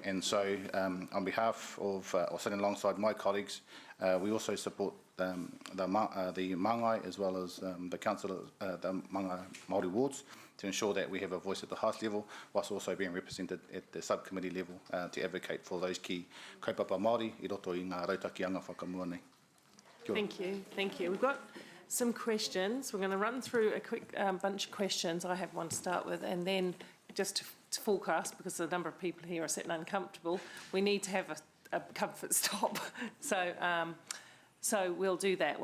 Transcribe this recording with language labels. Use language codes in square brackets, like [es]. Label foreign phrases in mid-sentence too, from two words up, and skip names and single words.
[en] And so on behalf of, or sitting alongside my colleagues, we also support the Māngai as well as the council, the Māngai Māori wards, to ensure that we have a voice at the highest level, whilst also being represented at the subcommittee level to advocate for those key [mi] kaupapa Māori i roto i ngā rautakianga whakamua nei. Kia ora. [en] Thank you, thank you. We've got some questions. We're going to run through a quick bunch of questions. I have one to start with, and then just to forecast, because the number of people here are sitting uncomfortable, we need to have a comfort stop. So we'll do that.